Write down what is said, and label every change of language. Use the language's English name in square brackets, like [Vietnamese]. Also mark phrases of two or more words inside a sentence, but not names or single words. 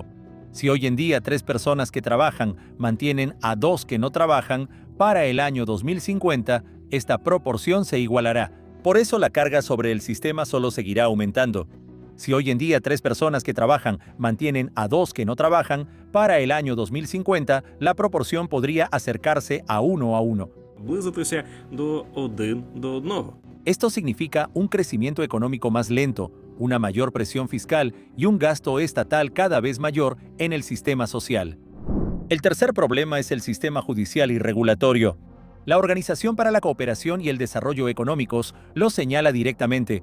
[Spanish] Si hoy en día 3 personas que trabajan mantienen a 2 que no trabajan, para el año 2050 esta proporción se igualará. Por eso la carga sobre el sistema solo seguirá aumentando. Si hoy en día 3 personas que trabajan mantienen a 2 que no trabajan, para el año 2050 la proporción podría acercarse a 1 a 1. [Ukrainian] Близитися до 1 до 1. [Spanish] Esto significa un crecimiento económico más lento, una mayor presión fiscal y un gasto estatal cada vez mayor en el sistema social. El tercer problema es el sistema judicial y regulatorio. La Organización para la Cooperación y el Desarrollo Económicos lo señala directamente.